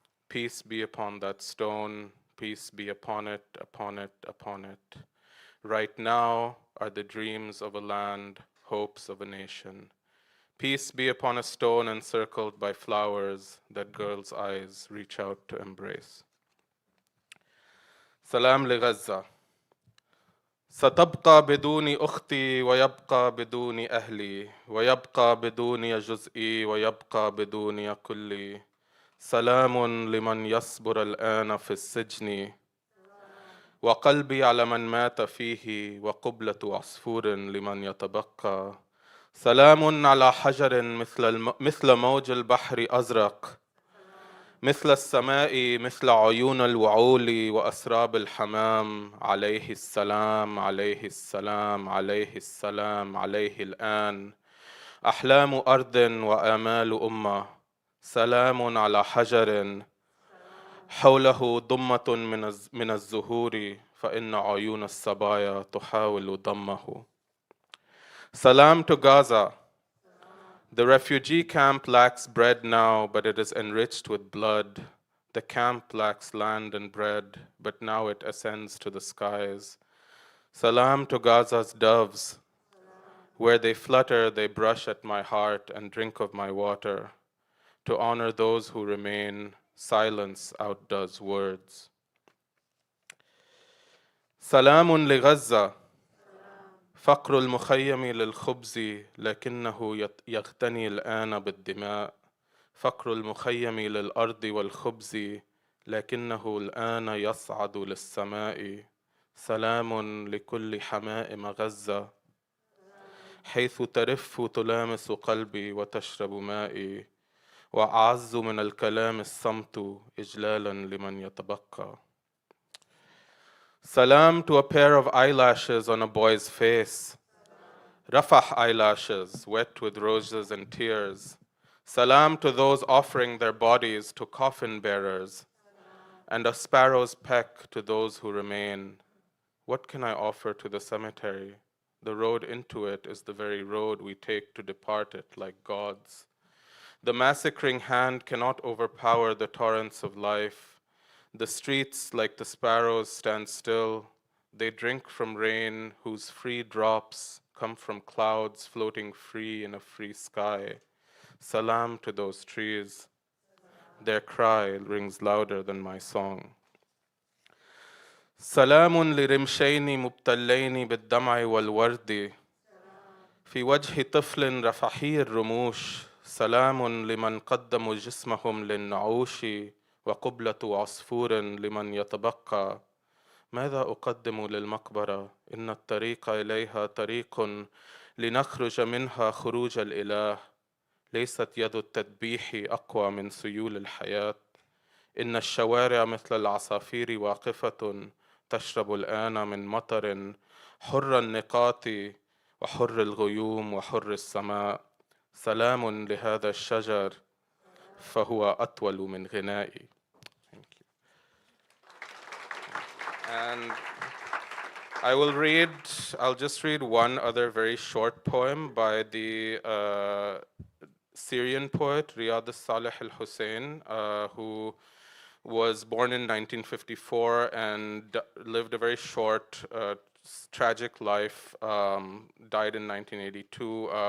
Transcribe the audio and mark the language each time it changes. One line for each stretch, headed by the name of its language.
English: Peace be upon that stone, peace be upon it, upon it, upon it. Right now are the dreams of a land, hopes of a nation. Peace be upon a stone encircled by flowers that girls' eyes reach out to embrace.
Arabic: Salam li Gaza. ستبقى بدون أختي ويبقى بدون أهلي ويبقى بدون جزئي ويبقى بدون كلي. سلام لمن يصبر الآن في السجن وقلبي على من مات فيه وقبلة عصفور لمن يتبقى. سلام على حجر مثل موج البحر أزرق مثل السماء مثل عيون الوعول وأسراب الحمام. عليه السلام عليه السلام عليه السلام عليه الآن. أحلام أرض وآمال أمة. سلام على حجر حوله ضمة من الزهور فإن عيون الصبايا تحاول ضمه.
English: Salam to Gaza. The refugee camp lacks bread now, but it is enriched with blood. The camp lacks land and bread, but now it ascends to the skies. Salam to Gaza's doves. Where they flutter, they brush at my heart and drink of my water. To honor those who remain, silence outdoes words.
Arabic: Salamun li Gaza. فقر المخيم للخبز لكنه يغتني الآن بالدماء. فقر المخيم للأرض والخبز لكنه الآن يصعد للسماء. سلام لكل حمائم غزة حيث ترف تلامس قلبي وتشرب مائي. وأعز من الكلام الصمت إجلالا لمن يتبقى.
English: Salam to a pair of eyelashes on a boy's face. Rafah eyelashes, wet with roses and tears. Salam to those offering their bodies to coffin bearers. And a sparrow's peck to those who remain. What can I offer to the cemetery? The road into it is the very road we take to depart it like gods. The massacring hand cannot overpower the torrents of life. The streets, like the sparrows, stand still. They drink from rain whose free drops come from clouds floating free in a free sky. Salam to those trees. Their cry rings louder than my song.
Arabic: سلام لرمشين مبتلين بالدمع والورد في وجه طفل رفحي الرموش. سلام لمن قدموا جسمهم للنعوش وقبلة عصفور لمن يتبقى. ماذا أقدم للمقبرة؟ إن الطريق إليها طريق لنخرج منها خروج الإله. ليست يد التذبيح أقوى من سيول الحياة. إن الشوارع مثل العصافير واقفة تشرب الآن من مطر حر النقاط وحر الغيوم وحر السماء. سلام لهذا الشجر فهو أطول من غنائي.
English: Thank you. And I'll just read one other very short poem by the Syrian poet Riyad Saleh al-Hussein, who was born in 1954 and lived a very short, tragic life, died in 1982.